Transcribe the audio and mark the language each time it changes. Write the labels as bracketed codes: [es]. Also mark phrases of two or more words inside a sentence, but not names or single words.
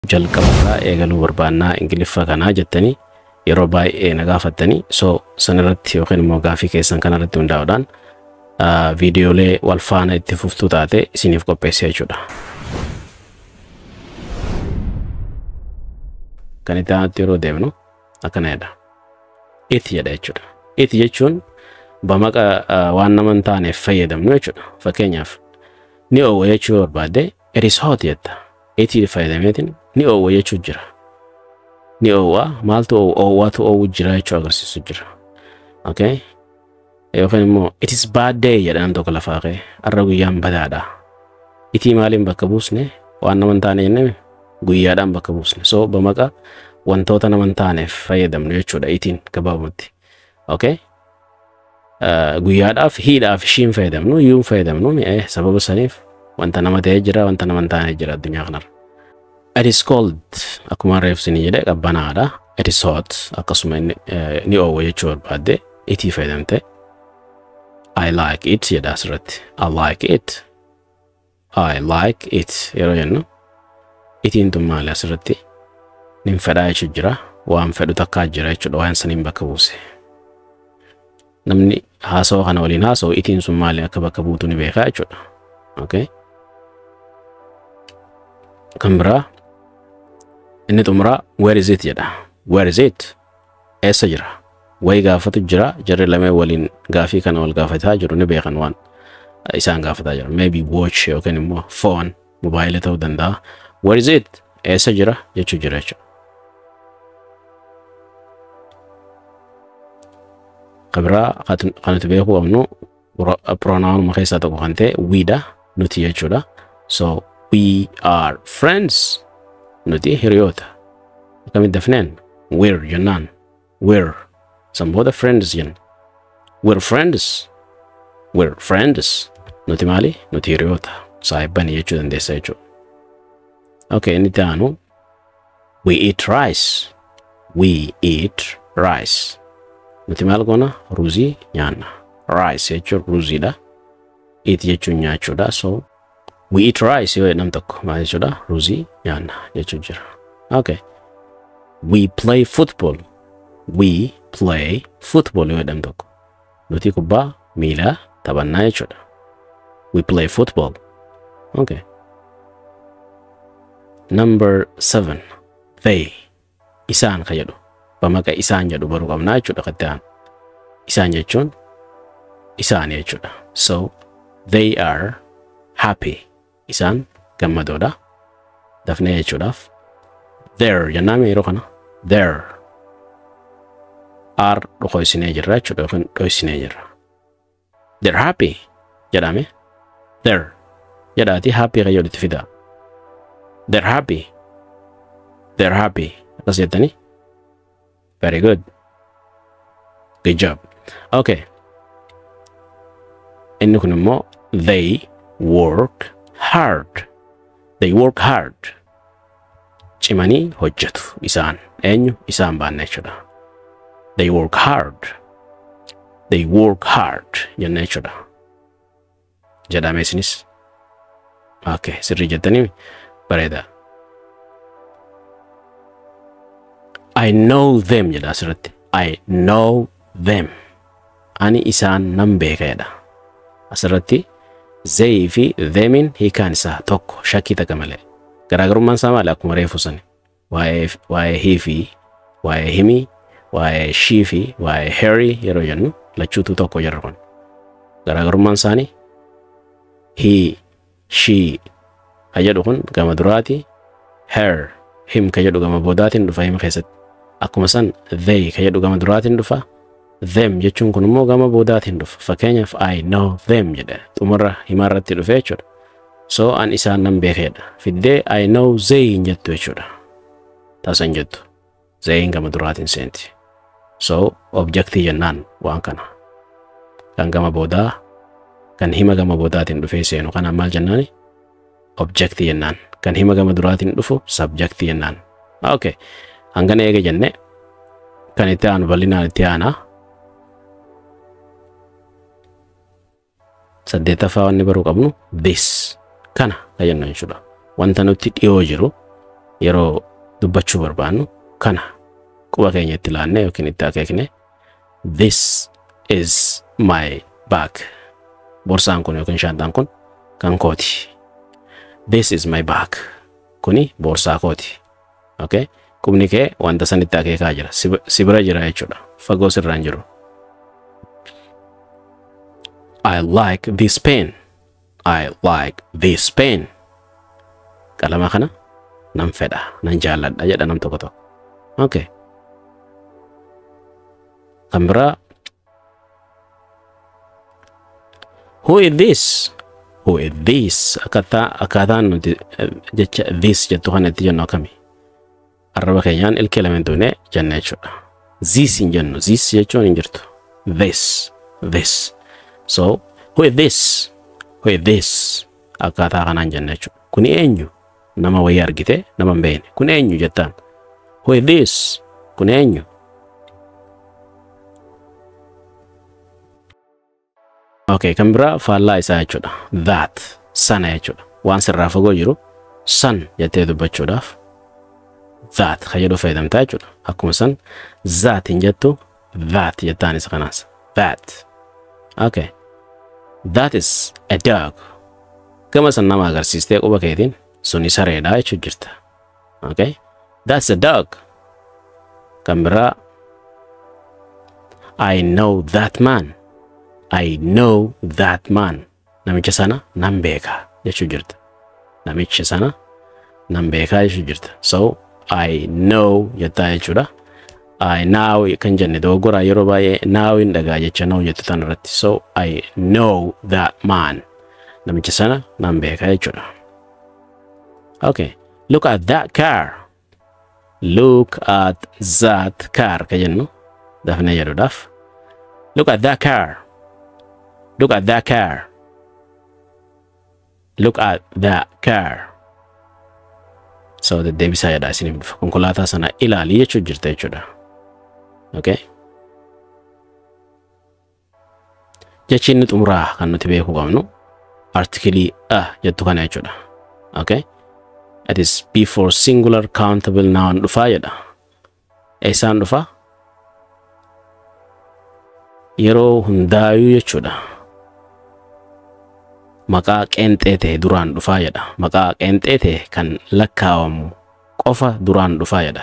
[om] jalqaba eegaluu barbaannaa Ingiliffaa kanaa jettanii yeroo baay'ee na gaafattanii so sanirratti yookiin immoo gaafii keessan kanarratti hundaa'uudhaan viidiyoolee wal faana itti fuftuu taate isiniif qopheessee jechuudha. Kan itti aanutti yeroo deemnu akkana jedha. Itti jedha jechuudha. Itti jechuun bamaqa waan nama hin taaneef fayyadamnu jechuudha. Fakkeenyaaf ni oowwa jechuu barbaadde [en] it is hot [om] jetta. Itti fayyadameetiin ni oowwa jechuu jira. Ni oowwa maaltu oowwaatu oowwu jira jechuu agarsiisu jira. Okay? Yookiin immoo [en] it is bad day [om] jedhan tokko lafaa ka'e har'a guyyaan badaadha. Itti maaliin bakka buusne waan nama hin taane jennee guyyaadhaan bakka buusne. So bamaqa wantoota nama hin taaneef fayyadamnu jechuudha ittiin gabaabumatti. Okay? Guyyaadhaaf hiidhaaf ishiin fayyadamnu yuun fayyadamnu sababa saniif wanta nama ta'ee jira wanta nama hin taane jira addunyaa kanarra. [en] It is cold [om] akkuma reefsini jedhe qabbanaadha. [en] It is hot [om] akkasuma ni oowwa jechuu barbaadde itti fayyadamte. [en] I like it [om] jedha asirratti. [en] I like it. I like it [om] yeroo jennu ittiin tun maali asirratti nin fedhaa jechuu jira waan fedhu takkaa jira jechuudha waan saniin bakka buuse. Namni hasawa kana waliin hasawu ittiin sun maali akka bakka buutu ni beekaa jechuudha. Okay? Kan biraa inni xumuraa [en] where is it [om] jedha. [en] Where is it? [om] Eessa jira? Wayi gaafatu jira jarri lamee waliin gaafii kana wal gaafataa jiru ni beekan waan isaan gaafataa jira. [en] Maybe watch [om] yookiin immoo [en] phone mobile [om] ta'uu danda'a. [en] Where is it? [om] Eessa jira jechuu jira jechuudha. Kabira kan nuti beekuu qabnu pronoun keessaa tokko kan ta'e weedha nuti jechuudha. [en] So we are friends. [om] Nuti hiriyoota. Akkamitti dafneen? We're jennaan. We're samboota friends jenna. [en] We're friends. We're friends. [om] Nuti maali? Nuti hiriyoota. Saahibbanii jechuu dandeessa jechuudha. [en] Okay, [om] inni taanu [en] we eat rice. We eat rice. [om] Nuti maal goona? Ruuzii nyaanna. Rice jechuun ruuziidha. Eat jechuun nyaachuudha. So [en] we eat rice [om] yoo jedham tokko maal jechuudha? Ruuzii nyaanna jechuu jira. [en] Okay. We play football. We play football yoo jedham tokko. [om] Nuti kubbaa miilaa taphannaa jechuudha. [en] We play football. Okay. Number 7. They. [om] Isaan ka jedhu. Bamaqa isaan jedhu baruu qabnaa jechuudha kattaan. Isaan jechuun isaan jechuudha. [en] So they are happy. [om] Isaan gammadoodha. Dafnee jechuudhaaf. There jennaame yeroo kana. [en] There. [om] Are dhokoysinee jirra jechuudha yookiin dhoysinee jirra. [en] They're happy jedhame. There. [om] Jedhaati happy ka jedhutti fida. [en] They're happy. They're happy. [om] Akkas jettanii. [en] Very good. Good job. [om] Okay. Inni kun immoo they work hard. [en] They work hard. [om] Cimanii hojjetu isaan. Eenyu isaan baanne jechuudha. [en] They work hard. They work hard [om] jenna jechuudha. Jedhame isinis. Okay, sirrii jettanii bareeda. [en] I know them [om] jedha asirratti. [en] I know them. [om] Ani isaan nan beeka jedha. Asirratti they fi themin hiikaan isaa tokko shakkii takka malee. Garaagarummaan isaa maali akkuma reefu sani. Waa'ee he fi waa'ee himi waa'ee she fi waa'ee Harry yeroo jennu lachuutu tokko jirra kun. Garaagarummaan isaanii he, she ka jedhu kun gama duraati. Her, him ka jedhu gama boodaatiin dhufa hima keessatti. Akkuma san they ka jedhu gama duraatiin dhufa. Them jechuun kun immoo gama boodaatiin dhufa. [en] Fakkeenyaaf I know them jedha. [om] Xumura himaarratti dhufe jechuudha. So an isaan nan beekedha. Fiddee [en] I know they [om] jettu jechuudha. Taasan jettu. They gama duraatiin seenti. So objectii jennaan waan kana. Kan gama boodaa kan hima gama boodaatiin dhufee seenu kana maal jennaani? Objectii jennaan. Kan hima gama duraatiin dhufu subjectii jennaan. Okay. Hangana eega jenne kan itti aanu bal'inaan itti aanaa. Saddeetaffaa wanni baruu qabnu this kana ka jennu jechuudha. Wanta nutti dhiyoo jiru yeroo dubbachuu barbaannu kana quba keenyatti ilaannee yookiin itti akeekne [en] this is my bag. [om] Borsaan kun yookiin shantaan kun kan kooti. This is my bag. Kuni borsaa kooti. Okay? Qubni kee wanta sanitti akeekaa jira. Sibira jira jechuudha. Fagoo sirraan jiru. [en] I like this pen. I like this pen. [om] Qalama kana nan fedha, nan jaalladha jedha nam tokko tokko. [en] Okay. [om] Kan biraa [en] who is this? Who is this? [om] Akkaataan nuti jecha this jettu kana itti jennu akkamii? Arraba keenyaan ilkee elementuune jenna jechuudha. This hin jennu. This jechuun hin jirtu. [en] This. So, who is this? Who is this? Akkaataa kanaan jenna jechuudha. [om] Kuni eenyu? Nama wayii argite, nama hin beekne. Kuni eenyu jettaan? Who is this? Kuni eenyu? Okay, kan biraa faallaa isaa jechuudha. That, sana jechuudha. Waan sirraa fagoo jiru san jettee dubbachuudhaaf that ka jedhu fayyadamtaa jechuudha. Akkuma san that hin jettu that jettaan isa kanaas. [en] That. Okay. That is a dog. [om] Gama san nama agarsiistee quba keetiin suni sareedha jechuu jirta. [en] Okay. That's a dog. [om] Kan biraa [en] I know that man. I know that man. [om] Namicha sana nan beeka jechuu jirta. Namicha sana nan beeka jechuu jirta. [en] So I know [om] jettaa jechuudha. [en] I now [om] kan jenne dogoggora yeroo baay'ee now hin dhagaa jecha now jettu tan irratti. [en] So I know that man. [om] Namicha sana nan beeka jechuudha. [en] Okay. Look at that car. Look at that car [om] ka jennu dafnee jedhuudhaaf. [en] Look at that car. Look at that car. Look at that car. [om] So the deebisaa jedha isiniif dhufa. Konkolaataa sana ilaali jechuu jirta jechuudha. Okay. Jechi inni xumuraa kan nuti beekuu qabnu artikelii jettu kana jechuudha. [en] Okay. It is before singular countable noun [om] dhufaa jedha. Eessaan dhufaa? Yeroo hundaayuu jechuudha. Maqaa qeenxee ta'e duraan dhufaa jedha. Maqaa qeenxee ta'e kan lakkaawamu qofa duraan dhufaa jedha.